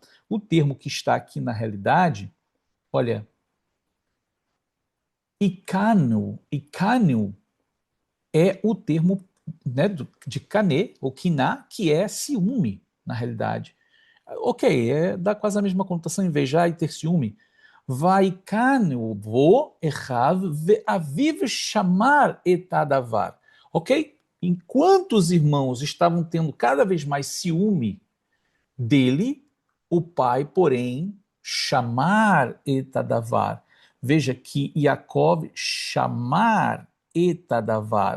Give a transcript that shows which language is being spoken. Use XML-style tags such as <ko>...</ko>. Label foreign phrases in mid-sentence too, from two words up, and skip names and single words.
<pt>O termo que está aqui na realidade, olha, Ikanu é o termo, né, de kané, ou kiná, que é ciúme, na realidade. Ok, dá quase a mesma conotação, invejar e ter ciúme.</pt> <he>ויקנאו בו אחיו ואביו שמר את הדבר. Ok?</he> <pt>Enquanto os irmãos estavam tendo cada vez mais ciúme dele, O pai, porém,</pt> <he>שמר את הדבר.</he> <pt>Veja que Yaakov</pt> <he>שמר את הדבר.</he>